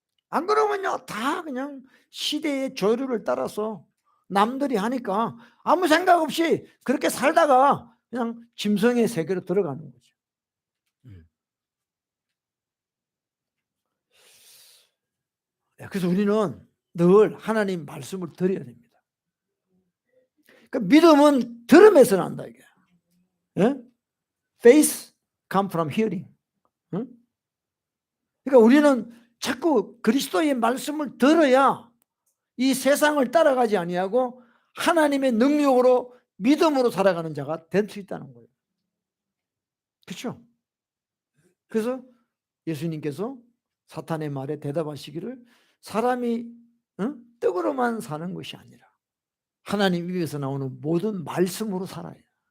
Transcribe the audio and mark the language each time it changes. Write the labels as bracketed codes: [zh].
[ko] 안 그러면요 다 그냥 시대의 조류를 따라서 남들이 하니까 아무 생각 없이 그렇게 살다가 그냥 짐승의 세계로 들어가는 거죠. 그래서 우리는 늘 하나님 말씀을 드려야 됩니다. 그러니까 믿음은 들음에서 난다 이게. 예? [en] Faith come from hearing. [ko] 응? 그러니까 우리는 자꾸 그리스도의 말씀을 들어야 이 세상을 따라가지 아니하고 하나님의 능력으로 믿음으로 살아가는 자가 될 수 있다는 거예요. 그렇죠? 그래서 예수님께서 사탄의 말에 대답하시기를 사람이 떡으로만 사는 것이 아니라 하나님 입에서 나오는 모든 말씀으로 살아야 돼요.